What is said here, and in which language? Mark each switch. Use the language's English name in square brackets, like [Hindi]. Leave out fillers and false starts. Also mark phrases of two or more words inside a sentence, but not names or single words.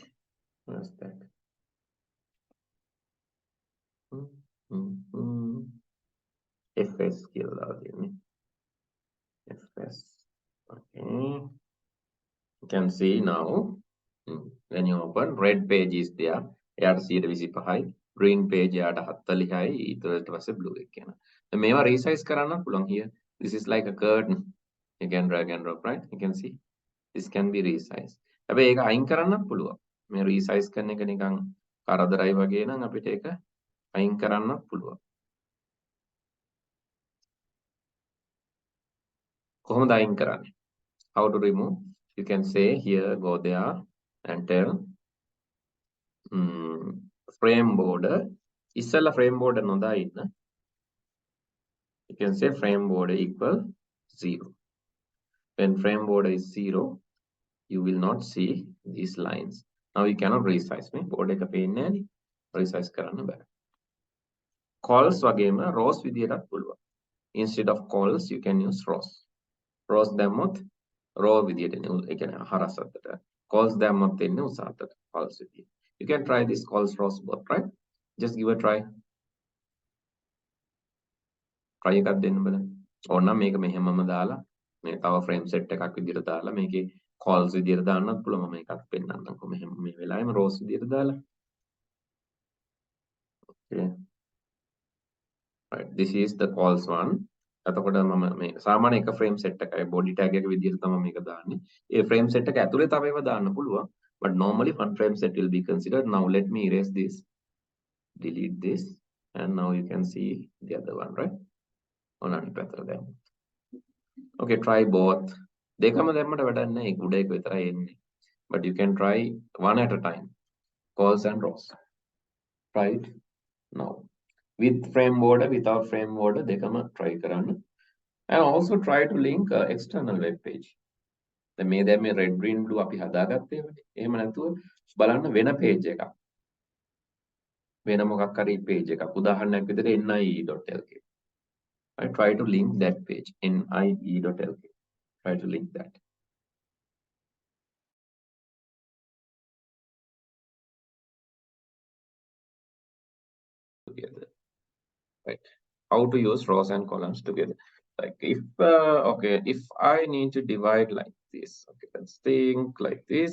[English] Where's that? fs skill fs. Okay. You can see now. When you open, red page is there. [Sinhala] එයාට 125යි. [English] green page [Sinhala] එයාට 40යි. ඊට පස්සේ blue එක යනවා. දැන් මේවා resize කරන්න පුළුවන් here. [English] This is like a curtain. You can drag and drop, right? You can see. This can be resized. [Sinhala] හැබැයි ඒක අයින් කරන්නත් පුළුවන්. මේ resize කරන එක නිකන් කරදරයි වගේ නම් අපිට ඒක අයින් කරන්නත් පුළුවන්. කොහොමද අයින් කරන්නේ? [English] How to remove? You can say here, go there and tell frame border. [Sinhala] ඉස්සෙල්ලා [English] frame border [Sinhala] නොදා ඉන්න. [English] You can say frame border equal 0. When frame border is 0, you will not see these lines. Now you cannot resize me. [Sinhala] Border එක පේන්නේ නැහැනේ. Resize කරන්න බෑ. Calls වගේම rows විදියටත් පුළුවන්. [English] Instead of calls, you can use rows. [Sinhala] Rows දැම්මොත් row විදියට එන්නේ. ඒ කියන්නේ හරස් අතට. Calls දැම්මොත් එන්නේ උස අතට. Calls විදිය. [English] You can try this calls rows both, right? Just give a try. Try [Sinhala] එකක් දෙන්න බලන්න. ඕනනම් මේක මෙහෙමම දාලා මේ තව [English] frame set [Sinhala] එකක් විදියට දාලා මේකේ calls විදියට දාන්නත් පුළුවන්. මම එකක් පෙන්නන්නම්කො මෙහෙම මේ වෙලාවෙම rows විදියට දාලා. [English] Okay. Right. This is the calls one. [Sinhala] එතකොට මම මේ සාමාන්‍ය එක [English] frame set [Sinhala] එකයි [English] body tag [Sinhala] එක විදියට තමයි මේක දාන්නේ. ඒ [English] frame set [Sinhala] එක ඇතුලේ තව ඒවා දාන්න පුළුවන්. [English] But normally one frame set will be considered. Now let me erase this. Delete this. And now you can see the other one, right? On any better than. Okay, try both. [Sinhala] දෙකම දැම්මට වැඩක් නැහැ. ඒක උඩ එක විතරයි එන්නේ. [English] But you can try one at a time. Calls and rows. Try it now. With frame border, without frame border, [Sinhala] දෙකම try කරන්න. [English] And also try to link external web page. [Sinhala] මේ දැන් මේ [English] red green blue [Sinhala] අපි හදාගත්තේ ඒවනේ. එහෙම නැතුව බලන්න වෙන page එකක්. වෙන මොකක් හරි page එකක්. උදාහරණයක් විදිහට nie.lk. [English] I try to link that page nie.lk. Try to link that. Together. Right. How to use rows and columns together. Like if if I need to divide like this, okay, let's think like this.